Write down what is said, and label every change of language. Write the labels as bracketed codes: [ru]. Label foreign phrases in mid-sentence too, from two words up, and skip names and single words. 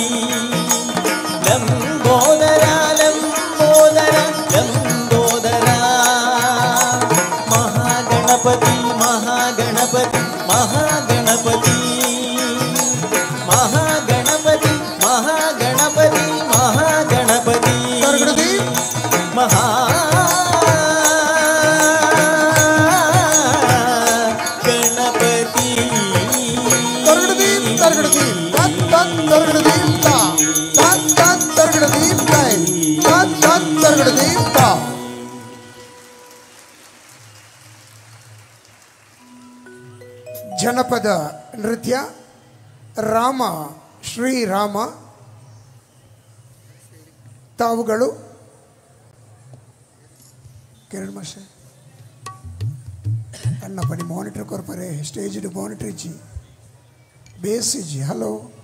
[kn] ಲಂಬೋದರ ಲಂಬೋದರ ಲಂಬೋದರ ಮಹಾಗಣಪತಿ ಮಹಾಗಣಪತಿ ಮಹಾಗಣಪತಿ ಮಹಾಗಣಪತಿ ಮಹಾಗಣಪತಿ ಮಹಾಗಣಪತಿ ಮಹಾ ಗಣಪತಿ ತರ್ಗಡದಿ ತತ್ ತತ್ ತರ್ಗಡದಿ ತಾ ತತ್ ತತ್ ತರ್ಗಡದಿ ತೈ ತತ್ ತತ್ ತರ್ಗಡದಿ ತಾ ಜನಪದ ನೃತ್ಯ ರಾಮ ಶ್ರೀರಾಮ [tcy] ತಾವುಗಳು ಕಿರಣ್ ಮಾಸ್ಟರ್ ಅಣ್ಣ ಪನಿ ಮಾನಿಟರ್ ಕೊರ್ಪರೆ [en] stage monitor [tcy] ಇಚ್ಚಿ ಬೇಸ್ ಇಜ್ಜಿ ಹಲೋ